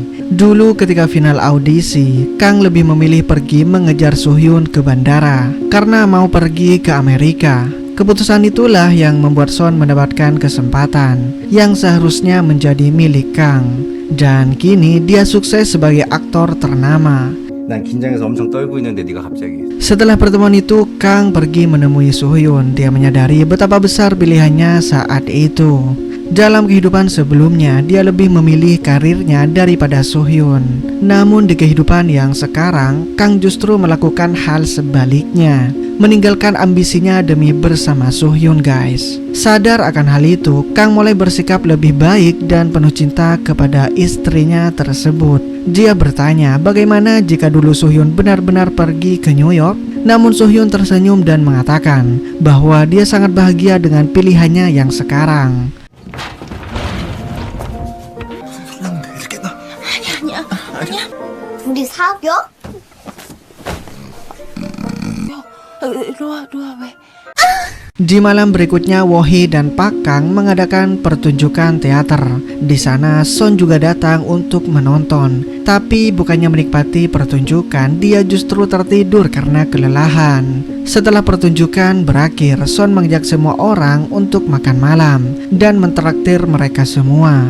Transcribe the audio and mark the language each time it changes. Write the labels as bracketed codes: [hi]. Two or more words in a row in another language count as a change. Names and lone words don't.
[id] Dulu ketika final audisi, Kang lebih memilih pergi mengejar Suhyun ke bandara karena mau pergi ke Amerika. Keputusan itulah yang membuat Son mendapatkan kesempatan yang seharusnya menjadi milik Kang. Dan kini dia sukses sebagai aktor ternama. [ko] 난 긴장해서 엄청 떨고 있는데 네가 갑자기. [id] Setelah pertemuan itu, Kang pergi menemui Suhyun. Dia menyadari betapa besar pilihannya saat itu. Dalam kehidupan sebelumnya, dia lebih memilih karirnya daripada Suhyun. Namun di kehidupan yang sekarang, Kang justru melakukan hal sebaliknya, meninggalkan ambisinya demi bersama Suhyun guys. Sadar akan hal itu, Kang mulai bersikap lebih baik dan penuh cinta kepada istrinya tersebut. Dia bertanya bagaimana jika dulu Suhyun benar-benar pergi ke New York. Namun Suhyun tersenyum dan mengatakan bahwa dia sangat bahagia dengan pilihannya yang sekarang. [ko] 우리 사겨? 이리 와, 왜? [id] Di malam berikutnya, Wohee dan Pak Kang mengadakan pertunjukan teater. Di sana, Son juga datang untuk menonton. Tapi bukannya menikmati pertunjukan, dia justru tertidur karena kelelahan. Setelah pertunjukan berakhir, Son mengajak semua orang untuk makan malam dan mentraktir mereka semua.